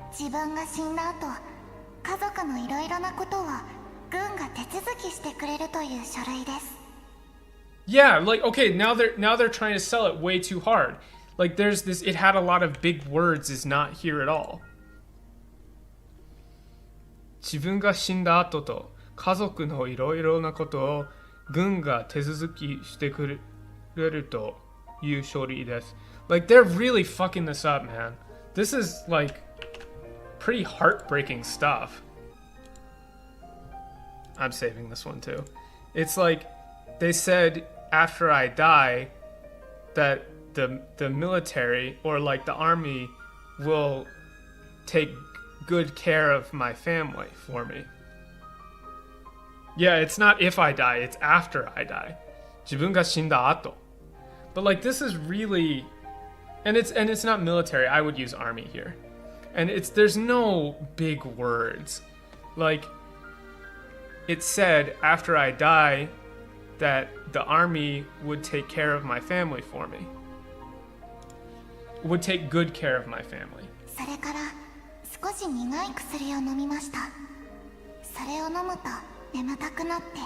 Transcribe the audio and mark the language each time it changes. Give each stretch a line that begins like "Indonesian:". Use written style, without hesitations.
Japanese: 自分が死んだ後、家族のいろいろなことを軍が手続きしてくれるという書類です。
English: Yeah, like okay, now they're trying to sell it way too hard. Like there's this, it had a lot of big words, is not here at all.
Japanese: 自分が死んだ後と家族のいろいろなことを軍が手続きしてくれるという書類です。
English: Like they're really fucking this up, man. This is like pretty heartbreaking stuff. I'm saving this one too. It's like they said after I die that the military or like the army will take good care of my family for me. Yeah, it's not if I die, it's after I die.
Japanese: 自分が死んだ後.
English: But like this is really, and it's not military. I would use army here. And there's no big words. Like, it said after I die that the army would take care of my family for me. Would take good care of my family.
Japanese: それから少し苦い薬を飲みました。それを飲むと眠たくなって。